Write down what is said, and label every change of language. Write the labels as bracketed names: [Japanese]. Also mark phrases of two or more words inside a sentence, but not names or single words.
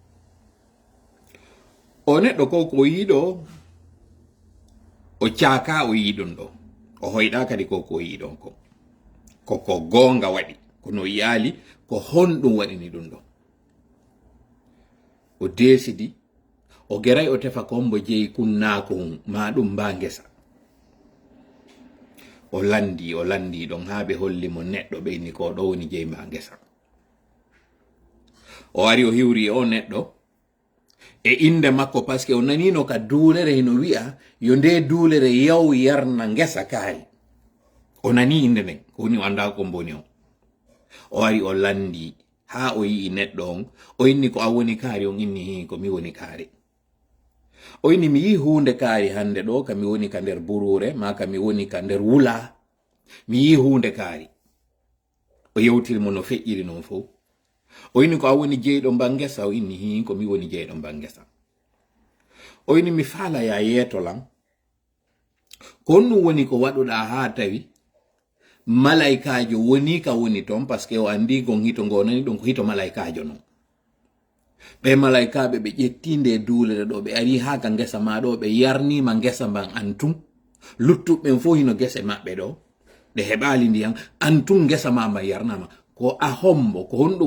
[Fula] o neɗɗo ko yiɗo o caaka o yiɗon ɗo o hoyɗa kadi ko yiɗon ko goonga waɗi kono yaali ko honɗum waɗini ɗum ɗo o desidi o geray o tefa ko hombo jeeyi kunnaako hum ma ɗum mba ngesa o landi ɗon haa ɓe holli mo neɗɗo ɓeyni ko ɗo woni jeeyi mba ngesa o ari o hiwri o neɗɗo e inde makko par ce que o nanino ka duulere hino wi'a yo nde duulere yaw yarna ngesa kaari o nani inde nden ko woni o anda ko mboni o ari o landi haa o yii neɗɗo on o inni ko a woni kaari on inni hi ko mi woni kaari o inni mi yi hunde kaari hande ɗo ka mi woni ka nder burure ma ka mi woni ka nder wula mi yi hunde kaari o yewtiri mo no feƴƴiri noon fof o inni ko a woni jeyɗo mba ngesa o inni hi ko mi woni jeyɗo mba ngesa o inni mi faala ya yeetolan ko on ɗum woni ko waɗuɗa haa tawi malaikajo woni ka woni ton par ce que o andi gon hito ngo nani ɗon ko hito malaikajo non ɓe malaikaɓe ɓe ƴetti nde duulere ɗo ɓe ari haa ka ngesa ma ɗo ɓe yarnima ngesa mban antum luttuɓɓen fof hino gese maɓɓe ɗo ɗe heɓali ndiyam antum ngesa ma mban yarnama ko a hombo ko honɗum